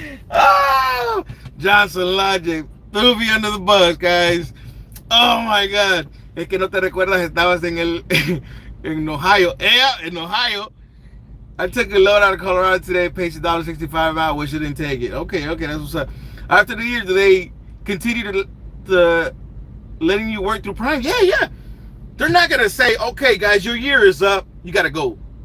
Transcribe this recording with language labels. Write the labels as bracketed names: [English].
[English] Oh, Johnson Logic threw me under the bus, guys. Oh my God. [Spanish] Es que no te recuerdas, estabas en Ohio. [English] Yeah, in Ohio. I took a load out of Colorado today, paid $1.65 out, wish I didn't take it. Okay, that's what's up. After the year, do they continue to letting you work through Prime? Yeah. They're not gonna say, okay, guys, your year is up, you gotta go.